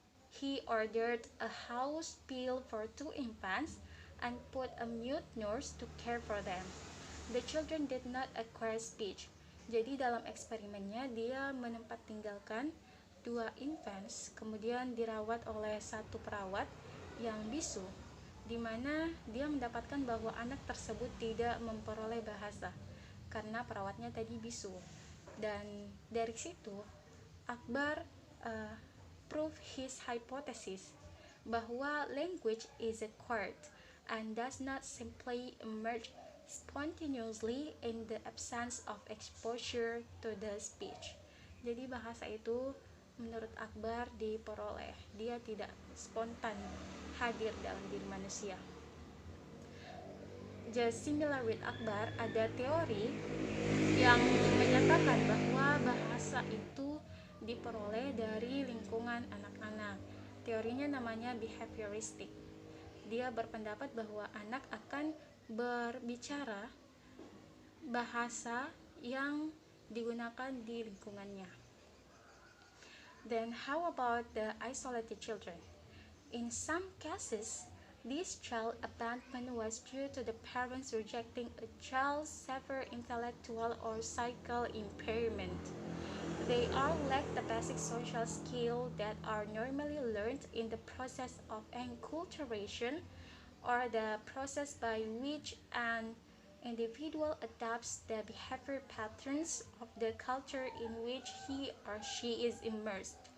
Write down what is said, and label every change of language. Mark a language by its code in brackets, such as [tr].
[en] He ordered a house pill for 2 infants and put a mute nurse to care for them. The children did not acquire speech. [id] Jadi dalam eksperimennya dia menempat tinggalkan 2 infants, kemudian dirawat oleh 1 perawat yang bisu, di mana dia mendapatkan bahwa anak tersebut tidak memperoleh bahasa karena perawatnya tadi bisu. Dan dari situ [en] Akbar prove his hypothesis [id] bahwa [en] language is acquired and does not simply emerge spontaneously in the absence of exposure to the speech. [id] Jadi bahasa itu menurut Akbar diperoleh, dia tidak spontan hadir dalam diri manusia. [en] Just similar with Akbar, [id] ada teori yang menyatakan bahwa bahasa itu diperoleh dari lingkungan anak-anak. Teorinya namanya behavioristic. Dia berpendapat bahwa anak akan berbicara bahasa yang digunakan di lingkungannya. [en] Then how about the isolated children? In some cases, this child abandonment was due to the parents rejecting a child's severe intellectual or psychical impairment. They all lack the basic social skills that are normally learned in the process of enculturation, or the process by which an individual adapts the behavior patterns of the culture in which he or she is immersed.